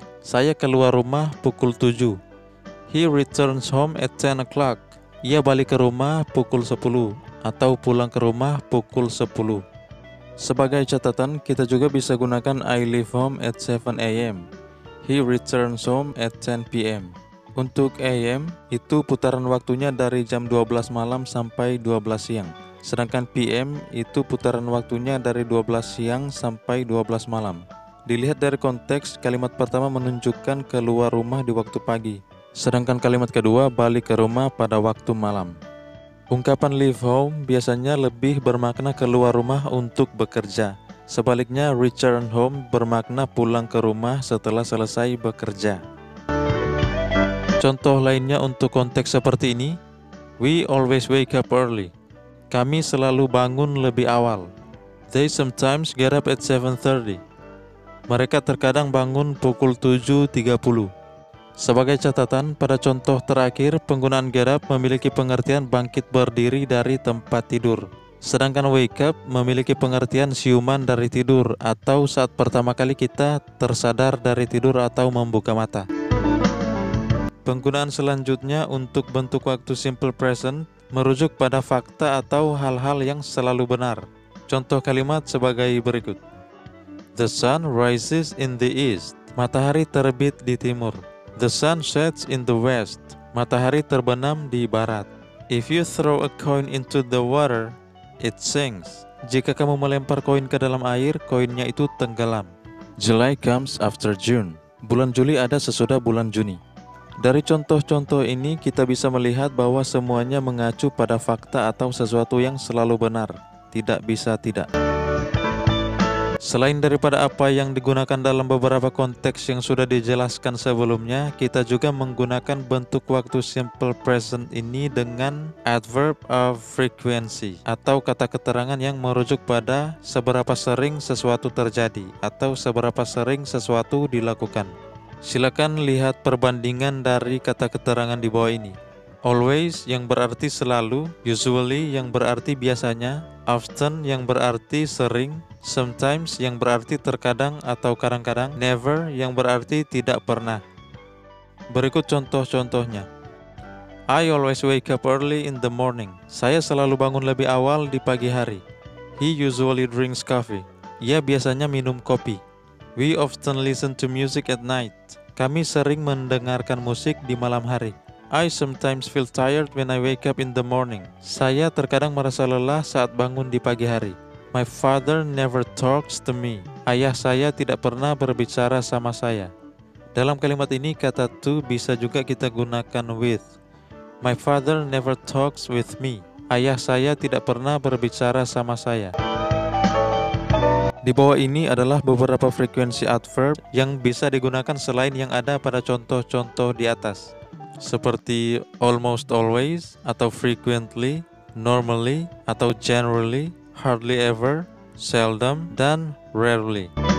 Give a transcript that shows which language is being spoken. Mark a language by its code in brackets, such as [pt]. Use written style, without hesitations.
[id] Saya keluar rumah pukul 7. [en] He returns home at 10 o'clock. [id] Ia balik ke rumah pukul 10 atau pulang ke rumah pukul 10. Sebagai catatan, kita juga bisa gunakan [en] I leave home at 7 a.m. He returns home at 10 p.m. [id] Untuk AM, itu putaran waktunya dari jam 12 malam sampai 12 siang. Sedangkan PM, itu putaran waktunya dari 12 siang sampai 12 malam. Dilihat dari konteks, kalimat pertama menunjukkan keluar rumah di waktu pagi. Sedangkan kalimat kedua balik ke rumah pada waktu malam. Ungkapan leave home biasanya lebih bermakna keluar rumah untuk bekerja. Sebaliknya, return home bermakna pulang ke rumah setelah selesai bekerja. Contoh lainnya untuk konteks seperti ini, [en] we always wake up early. [id] Kami selalu bangun lebih awal. [en] They sometimes get up at 7:30. [id] Mereka terkadang bangun pukul 7.30. Sebagai catatan, pada contoh terakhir, penggunaan get up memiliki pengertian bangkit berdiri dari tempat tidur. Sedangkan wake up memiliki pengertian siuman dari tidur atau saat pertama kali kita tersadar dari tidur atau membuka mata. Penggunaan selanjutnya untuk bentuk waktu simple present merujuk pada fakta atau hal-hal yang selalu benar. Contoh kalimat sebagai berikut. [en] The sun rises in the east. [id] Matahari terbit di timur. [en] The sun sets in the west. [id] Matahari terbenam di barat. [en] If you throw a coin into the water, it sinks. [id] Jika kamu melempar koin ke dalam air, koinnya itu tenggelam. [en] July comes after June. [id] Bulan Juli ada sesudah bulan Juni. Dari contoh-contoh ini kita bisa melihat bahwa semuanya mengacu pada fakta atau sesuatu yang selalu benar, tidak bisa tidak. Selain daripada apa yang digunakan dalam beberapa konteks yang sudah dijelaskan sebelumnya, kita juga menggunakan bentuk waktu simple present ini dengan adverb of frequency atau kata keterangan yang merujuk pada seberapa sering sesuatu terjadi atau seberapa sering sesuatu dilakukan. Silakan lihat perbandingan dari kata keterangan di bawah ini. Always yang berarti selalu, usually yang berarti biasanya, often yang berarti sering, sometimes yang berarti terkadang atau kadang-kadang, never yang berarti tidak pernah. Berikut contoh-contohnya. [en] I always wake up early in the morning. [id] Saya selalu bangun lebih awal di pagi hari. [en] He usually drinks coffee. [id] Ia biasanya minum kopi. [en] We often listen to music at night. [id] Kami sering mendengarkan musik di malam hari. [en] I sometimes feel tired when I wake up in the morning. [id] Saya terkadang merasa lelah saat bangun di pagi hari. [en] My father never talks to me. [id] Ayah saya tidak pernah berbicara sama saya. Dalam kalimat ini kata to bisa juga kita gunakan with. [en] My father never talks with me. [id] Ayah saya tidak pernah berbicara sama saya. Di bawah ini adalah beberapa frekuensi adverb yang bisa digunakan selain yang ada pada contoh-contoh di atas, seperti almost always atau frequently, normally atau generally, hardly ever, seldom, dan rarely.